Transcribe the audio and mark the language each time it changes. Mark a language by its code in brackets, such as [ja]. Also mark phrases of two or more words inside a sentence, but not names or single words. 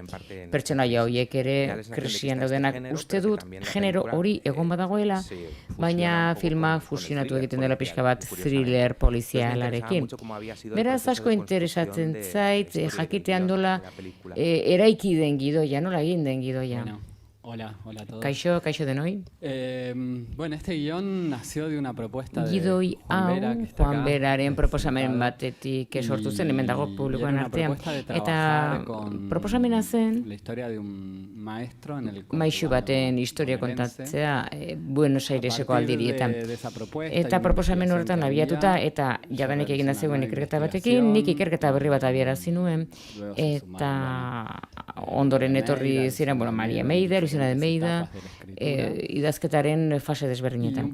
[eu] Pertsonaia horiek ere krisian daudenak uste dut genero hori egon badagoela, baina filmak fusionatu egiten dela pixka bat thriller polizialarekin. Beraz asko interesatzen zait jakitean dola eraiki den gidoia, nola egin den gidoia. [es] Hola a todos. [eu] Kaixo denoi. [es] Bueno, este guión nació de una propuesta de [eu] Gidoi hau [es] Juan Vera, que está Juan acá, [eu] Beraren proposamen [es] diputado, [eu] batetik sortu zen, hemen dago publikoan [es] era una [eu] artean. [es] propuesta de [eu] Eta [es] trabajar con [eu] proposamena zen [es] la historia de un maestro en el [eu] maixu baten historia kontatzea Buenos Aireseko aldirietan. Eta Eta proposamen horretan abiatuta eta jadanik egin da zegoen ikerketa batekin, nik ikerketa berri bat abiarazi nuen, eta ondoren etorri ziren, Maria Meida, Luciana de Meida, idazketaren fase desberdinetan.